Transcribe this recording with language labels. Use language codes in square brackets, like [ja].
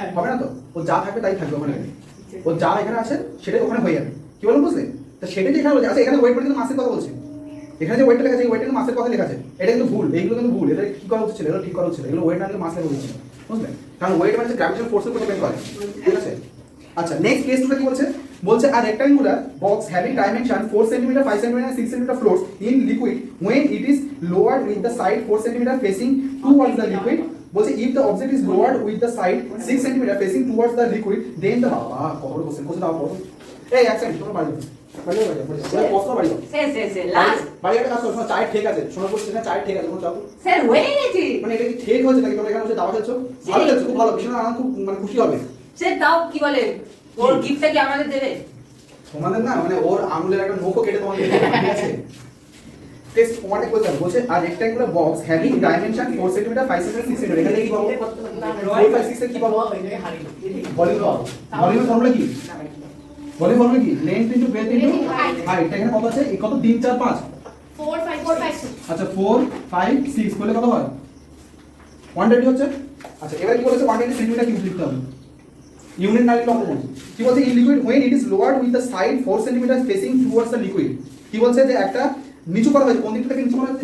[bn] হবে না তো, ও যা থাকবে তাই থাকবে ওখানে, ও যা এখানে আছে সেটাই ওখানে হয়ে যাবে। কি বলবো বুঝলে? তো সেটাই যে এখানে বলছে। আচ্ছা এখানে ওয়েট বলতে মাসের কথা বলছে, এখানে যে ওয়েটটা লেখা আছে এই ওয়েটটা মাসের কথা লেখা আছে, এটা কিন্তু ভুল, এইগুলো কিন্তু ভুল, এটা কি করা উচিত ছিল? এটা ঠিক করা উচিত ছিল, এগুলো ওয়েট না দিয়ে মাস লেখা উচিত ছিল, বুঝলে? কারণ ওয়েট মানে গ্র্যাভিটেশনাল ফোর্সের উপর ডিপেন্ড করে, ঠিক আছে? আচ্ছা নেক্সট কেস টুটা কি বলছে? বলছে [en] a rectangular box having dimension 4 cm, 5 cm and 6 cm floats in liquid when it is lowered with the side 4 cm facing towards the liquid. [bn] বলছে [en] if the object is lowered with the side 6 cm facing towards the liquid then the [bn] কত question দাও এই accent তোমার বাড়ি যাও। বাড়ি যাও, বাড়ি যাও, বাড়ি যাও। কষ্ট বাড়ি যাও। সে লাস্ট বাড়ি একটা কাজ করো, শোনো, চায়ের ঠিক আছে, শোনো বলছি না, চায়ের ঠিক আছে, কোনো চাপ নেই। স্যার হয়ে গেছে মানে এটা কি ঠিক হয়েছে নাকি তোমরা এখানে বসে দাবা খেলছো? ভালো খেলছো, খুব ভালো, ভীষণ আমার খুব মানে খুশি হবে। স্যার তাও কি বলে ওর গিফটটা কি আমাদের দেবে? তোমাদের না মানে ওর আঙুলের একটা নখও কেটে তোমাদের দেবে, ঠিক আছে? টেস্ট ওয়ানে কোয়েশ্চেন বলছে আর [en] rectangular box having dimension [bn] 4 semi 5 semi 6 semi, এখানে কি পাবো? 4 5 6 এর কি পাবো? ভলিউম পাবো। ভলিউমের ফর্মুলা কি? ভলিউম ফর্মুলা কি? Length into breadth into height. এখানে কত আছে? এই কত 3 4 5। 4 5 6 আচ্ছা 4 5 6 করলে কত হয়? 120 হচ্ছে। আচ্ছা এবারে কি বলেছে 120 সেন্টিমিটার কিউব লিখতে হবে। ইউনিট না লিখলে হবে না। কি বলছে in liquid [en] when it is lowered with the side 4 centimetre facing towards the liquid। [bn] কি বলছে যে একটা নিচু করা হয়েছে, কোন দিক থেকে নিচু করা হয়েছে?